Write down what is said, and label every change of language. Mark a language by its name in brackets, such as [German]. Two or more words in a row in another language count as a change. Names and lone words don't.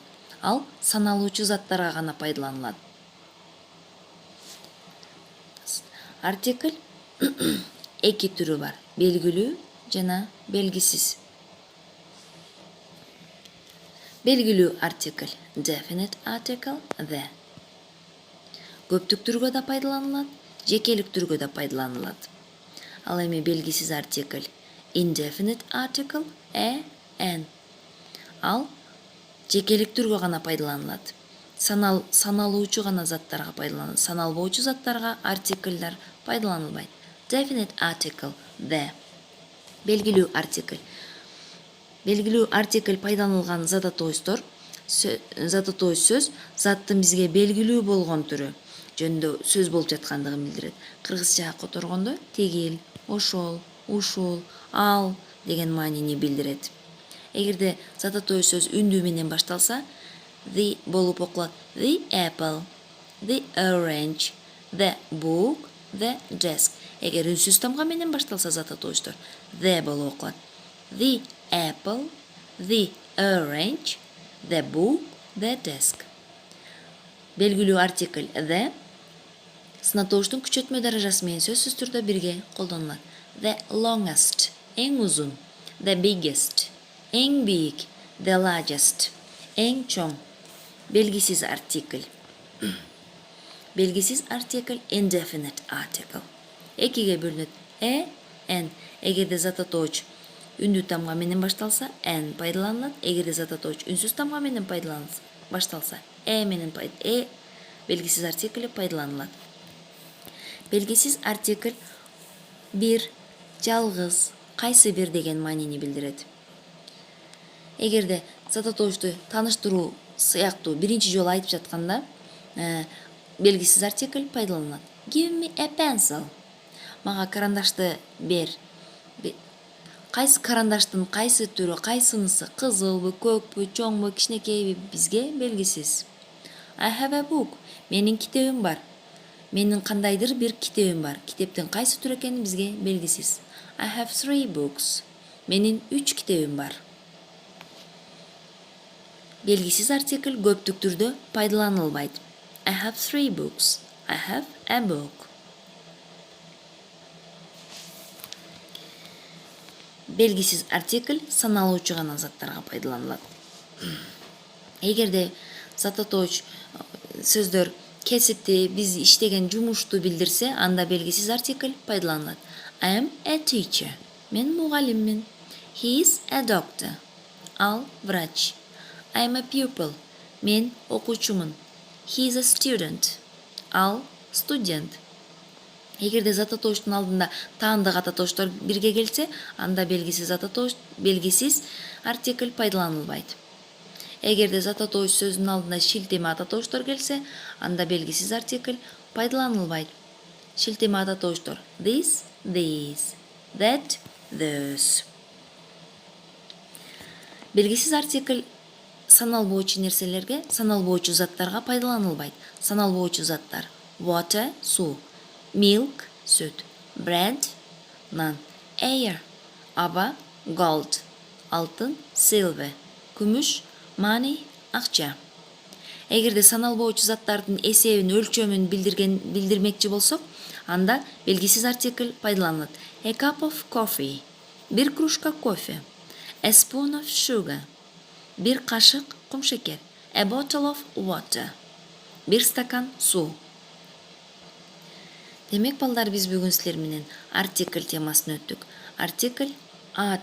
[Kyrgyz] Ал саналуучу заттарга гана пайдаланылат. Артикль эки түрү бар: белгилүү жана белгисиз. Белгилүү артикль [English] definite article the. [Kyrgyz] Көптүк түргө да пайдаланылат, жекелик түргө да пайдаланылат. Ал эми белгисиз артикль [English] indefinite article an. [Kyrgyz] Ал жекелик түргө гана пайдаланылат. Саналуучу гана заттарга пайдаланылат. Саналбоочу заттарга артикльдар пайдаланылбайт. [English] Definite article the. [Kyrgyz] Белгилүү артикль. Белгилүү артикль пайдаланылган зат атоочтор, зат атоочу сөз заттын бизге белгилүү болгон түрү жөнүндө сөз болуп жаткандыгын билдирет. Кыргызчага которгондо тегил, ошол, ушул, ал деген маанини билдирет. Эгерде зат атоочу сөз үндүү менен башталса, the болуп окулат. [English] The apple, the orange, the book, the desk. [Kyrgyz] Эгер үнсүз тамга менен башталса зат атоочтор, the болуп окулат. [English] The apple, the orange, the book, the desk. [Kyrgyz] Белгилүү артикль the сынатоочтун күчөтмө даражасы менен сөзсүз түрдө бирге колдонулат. [English] The longest, [Kyrgyz] эң узун. [English] The biggest, [Kyrgyz] эң бийик. [English] The largest, [Kyrgyz] эң чоң. Белгисиз артикль. Белгисиз артикль [English] indefinite article. [Kyrgyz] Экиге бөлүнөт. N. Эгерде зат атоочу үндүү тамга менен башталса, n пайдаланылат. Эгерде зат атоочу үнсүз тамга менен башталса, менен белгисиз артикль пайдаланылат. Белгисиз артикль бир, жалгыз, кайсы бир деген маанини билдирет. Эгерде зат атоочту тааныштыруу сыяктуу биринчи жолу айтып жатканда, белгисиз артикль пайдаланылат. [English] Give me a pencil. [Kyrgyz] Мага карандашты бер. Кайсы карандаштын кайсы түрү, кайсынысы, кызылбы, көкпү, чоңбу, кичинекейби бизге белгисиз. [English] I have a book. [Kyrgyz] Менин китебим бар. Менин кандайдыр бир китебим бар. Китептин кайсы түрү экени бизге белгисиз. [English] I have 3 books. [Kyrgyz] Менин 3 китебим бар. Белгисиз артикль көптүк түрдө пайдаланылбайт. [English] I have 3 books. I have a book. [Kyrgyz] Белгисиз артикль саналуучу гана заттарга пайдаланылат. Эгерде зат атоочу сөздөр кесипти, биз иштеген жумушту билдирсе, анда белгисиз артикль пайдаланылат. [English] I am a teacher. [Kyrgyz] Мен мугалиммин. [English] He is a doctor. [Kyrgyz] Ал врач. [English] I am a pupil. [Kyrgyz] Мен окуучумун. [English] He is a student. [Kyrgyz] Ал студент. Эгерде зат атоочтун алдында таандык ат атоочтор бирге келсе, анда белгисиз артикль пайдаланылбайт. Эгерде зат атоочу сөзүнүн алдында шилтеме ат атоочтор келсе, анда белгисиз артикль пайдаланылбайт. Шилтеме ат атоочтор [English] this, these, that, those. [Kyrgyz] Белгисиз артикль саналбоочу нерселерге, саналбоочу заттарга пайдаланылбайт. Саналбоочу заттар: water, суу; milk, сүт; bread, нан; air, аба; gold, алтын; silver, күмүш; money, акча. Эгерде саналбоочу заттардын эсебин, өлчөмүн билдирмекчи болсок, анда белгисиз артикль пайдаланылат. [English] A cup of coffee, [Kyrgyz] бир кружка кофе; [English] a spoon of sugar, [Kyrgyz] бир кашык кумшекер; [English] a bottle of water, [Kyrgyz] бир стакан суу. Демек балдар, биз бүгүн силер менен артикль темасын өттүк. Артикль, article.